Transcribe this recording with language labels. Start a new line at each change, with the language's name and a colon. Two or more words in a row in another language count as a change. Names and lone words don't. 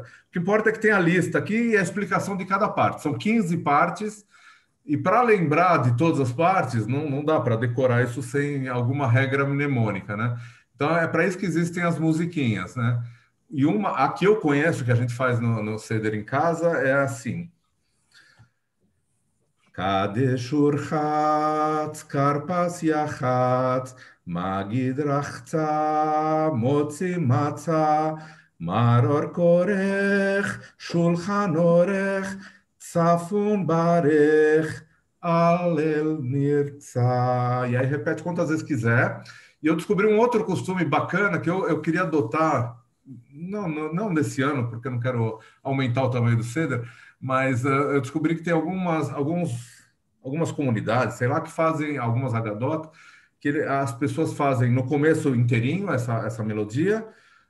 Portuguese: O que importa é que tem a lista aqui e a explicação de cada parte. São 15 partes, e para lembrar de todas as partes, não dá para decorar isso sem alguma regra mnemônica, né? Então, é para isso que existem as musiquinhas, né? E a que eu conheço, que a gente faz no Seder em casa, é assim.
Hebrew: קדש ורחץ, כרפס יחץ, מגיד רחצה, מוציא מצה, מרור כורך, שולחן עורך, צפון ברך, הלל נרצה.
Portuguese: E aí repete quantas vezes quiser. E eu descobri um outro costume bacana que eu queria adotar, não nesse ano, porque eu não quero aumentar o tamanho do Seder, mas eu descobri que tem algumas comunidades, sei lá, que fazem algumas Haggadot, que as pessoas fazem no começo inteirinho essa melodia, né?